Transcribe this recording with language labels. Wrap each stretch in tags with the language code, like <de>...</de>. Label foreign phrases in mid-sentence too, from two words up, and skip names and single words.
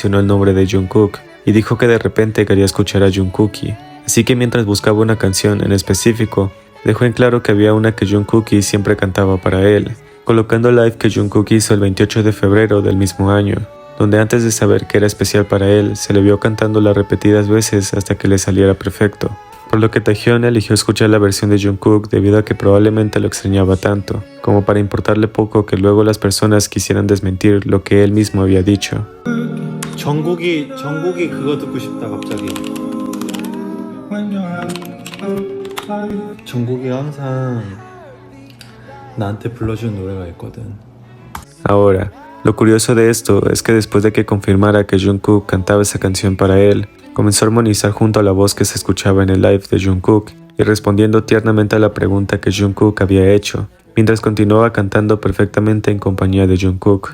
<es>el nombre de Jungkook y dijo que de repente quería escuchar a Jungkookie, así que mientras buscaba una canción en específico, dejó en claro que había una que Jungkookie siempre cantaba para él, colocando el live que Jungkook hizo el 28 de febrero del mismo año, donde antes de saber que era especial para él, se le vio cantándola repetidas veces hasta que le saliera perfecto, por lo que Taehyun eligió escuchar la versión de Jungkook debido a que probablemente lo extrañaba tanto, como para importarle poco que luego las personas quisieran desmentir lo que él mismo había dicho.</es> <ko>정국이 그거 듣고 싶다 갑자기. 정국이 항상 나한테 불러준 노래가 있거든.</ko> <es>Ahora, lo curioso de esto es que después de que confirmara que Jungkook cantaba esa canción para él, comenzó a armonizar junto a la voz que se escuchaba en el live de Jungkook y respondiendo tiernamente a la pregunta que Jungkook había hecho, mientras continuaba cantando perfectamente en compañía de Jungkook.</es>